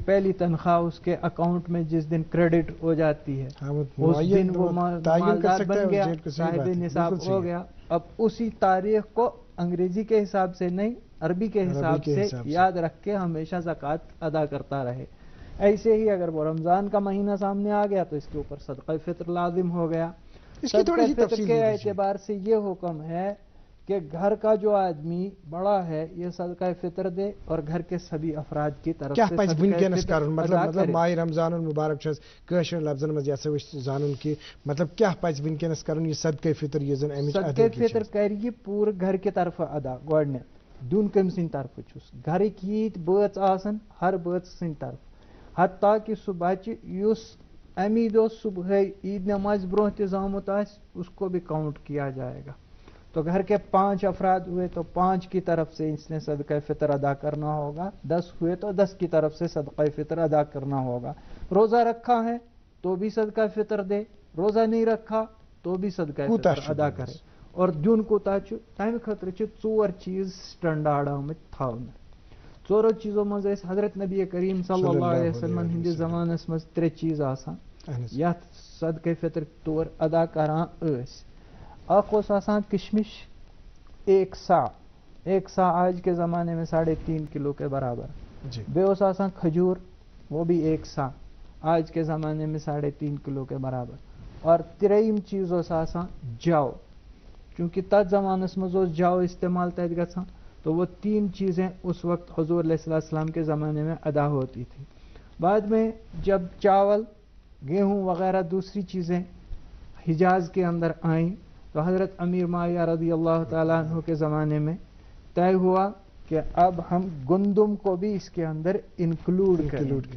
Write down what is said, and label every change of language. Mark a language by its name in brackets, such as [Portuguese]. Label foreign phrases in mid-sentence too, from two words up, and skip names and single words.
[Urdu] پہلی تنخواہ اس کے اکاؤنٹ میں جس دن کریڈٹ ہو جاتی ہے اس دن وہ مالدار بن گیا صاحب نصاب ہو گیا اب اسی تاریخ کو انگریزی کے حساب سے نہیں عربی کے حساب سے یاد رکھ کے ہمیشہ زکوٰۃ ادا کرتا رہے ایسے ہی اگر وہ رمضان کا مہینہ سامنے آ گیا تو اس کے اوپر صدقہ فطر لازم ہو گیا صدقہ فطر کے اعتبار سے یہ حکم ہے کہ گھر کا جو آدمی بڑا ہے یہ صدقہ فطر دے اور گھر کے سبھی افراد کی طرف سے [Kashmiri] مطلب ماہ رمضان المبارک کٲشر لفظن مز زانن کہ مطلب کیا پز ونکس کرن یہ صدقہ فطر یہ زن امچ صدقہ فطر کر یہ پور [Urdu] گھر کی طرف ادا [Kashmiri] گۄڈنیٚتھ دیُن کٔمۍ سٕنٛدِ طرفہٕ چھُس گھرٕکۍ ییٖتۍ بٲژ آسن ہر بٲژ سٕنٛدِ طرفہٕ حتیٰ کہ سُہ بچہ یُس امی دۄہ صبحے عید نماز برونٛہہ تہِ زامُت آسہِ [Urdu] اس کو بھی کاؤنٹ کیا جائے گا تو گھر کے 5 افراد ہوئے تو 5 کی طرف سے اس نے صدقہ فطر ادا کرنا ہوگا 10 ہوئے تو 10 کی طرف سے صدقہ فطر ادا کرنا ہوگا روزہ رکھا ہے تو بھی صدقہ فطر دے روزہ نہیں رکھا تو بھی صدقہ فطر ادا کرے [Kashmiri] اور دیُن کوٗتاہ چھُ تمہِ خٲطرٕ چھِ 4 چیٖز سٹینڈارڈ آمٕتۍ تھاونہٕ 4 چیٖزو منٛز ٲسۍ حضرت نبی کریم صلی اللہ علیہ وسلم ہٕنٛدِس زمانس منٛز 3 چیٖز آسان یتھ صدقہ فطر طور ادا کران ٲسۍ اکھ اوس آسان کشمش [Urdu] 1 سا آج کے زمانے میں 3.5 کلو کے برابر [Kashmiri] بیٚیہِ اوس آسان کھجور [Urdu] وہ بھی 1 سا آج کے زمانے میں 3.5 کلو کے برابر اور [Kashmiri] 3یم چیٖز اوس آسان جو چونکہ تتھ زمانس منٛز اوس جو استعمال تتہِ گژھان [Urdu] تو تو وہ 3 چیزیں اس وقت حضور علیہ السلام کے زمانے میں ادا ہوتی تھی. بعد میں جب چاول، گیہوں وغیرہ دوسری چیزیں حجاز کے اندر آئیں تو حضرت امیر معاویہ رضی اللہ تعالیٰ عنہ کے زمانے میں طے ہوا کہ اب ہم گندم کو بھی اس کے اندر انکلوڈ کریں گے.